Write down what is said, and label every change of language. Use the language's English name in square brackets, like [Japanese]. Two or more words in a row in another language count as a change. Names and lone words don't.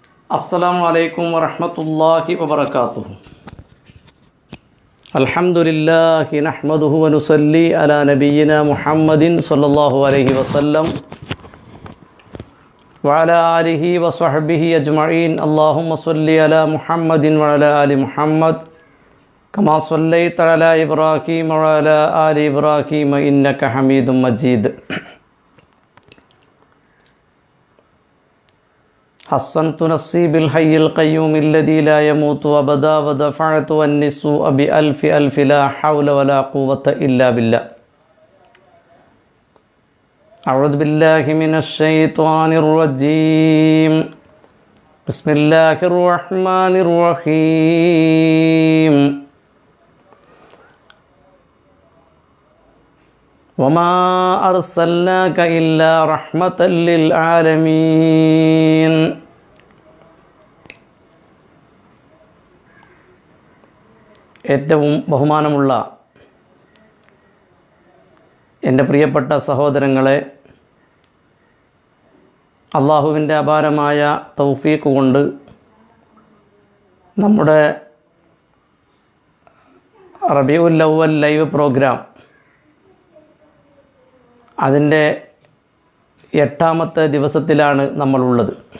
[Arabic] السلام عليكم ورحمة الله وبركاته. الحمد لله نحمده ونصلي على نبينا محمد صلى الله عليه وسلم وعلى آله وصحبه أجمعين. اللهم صل على محمد وعلى آل محمد كما صليت على إبراهيم وعلى آل إبراهيم إنك حميد مجيد. حصنت نفسي بالحي القيوم الذي لا يموت أبدا ودفعت عني السوء بألف ألف لا حول ولا قوة إلا بالله. أعوذ بالله من الشيطان الرجيم. بسم الله الرحمن الرحيم. وما أرسلناك إلا رحمة للعالمين. [Malayalam] ഏറ്റവും ബഹുമാനമുള്ള എൻ്റെ പ്രിയപ്പെട്ട സഹോദരങ്ങളെ, അള്ളാഹുവിൻ്റെ അപാരമായ തൗഫീഖ് കൊണ്ട് നമ്മുടെ റബീഉൽ അവ്വൽ ലൈവ് പ്രോഗ്രാം അതിൻ്റെ 8ാമത്തെ ദിവസത്തിലാണ് നമ്മളുള്ളത്.